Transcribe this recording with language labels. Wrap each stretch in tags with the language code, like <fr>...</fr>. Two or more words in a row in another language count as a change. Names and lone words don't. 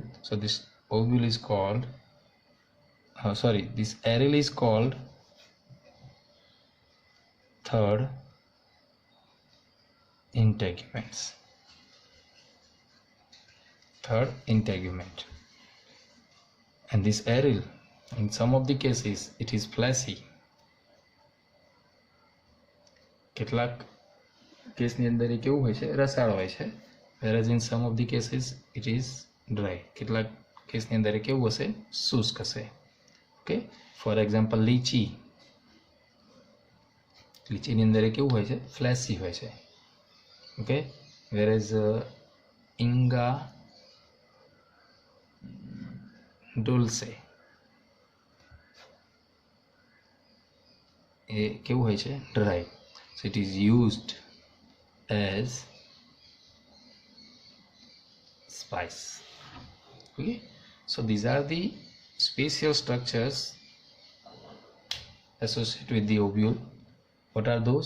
<en>So this ovule is called this aril is called third integument. And this aril, in some of the cases it is fleshy.</en> <gu>કેટલાક કેસની અંદર એ કેવું હોય છે? રસાળ હોય છે.</gu> <en>whereas in some of the cases it is dry.</en> <gu>કેટલાક કેસની અંદર એ કેવું હશે? શુષ્ક હશે. ઓકે,</gu> <en>for example</en> <gu>લીચીની અંદર એ કેવું હોય છે? ફ્લેસી હોય છે. ઓકે, whereas Inga dulce એ કેવું હોય છે? ડ્રાય.</gu> <en>So it is used as spice. Okay, so these are the special structures associated with the ovule. What are those?</en>